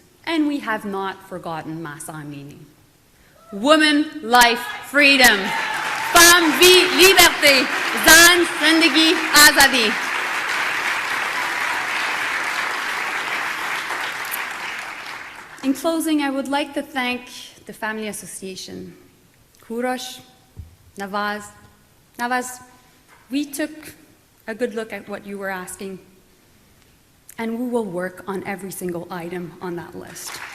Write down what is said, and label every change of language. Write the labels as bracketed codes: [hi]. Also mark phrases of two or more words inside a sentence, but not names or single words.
[en] And we have not forgotten Mahsa Amini. Women, life, freedom. [fr] Femme, vie, liberté. [fa] زن، زندگی، آزادی. [en] In closing, I would like to thank the Family Association. Kourosh, Navaz, we took a good look at what you were asking, and we will work on every single item on that list.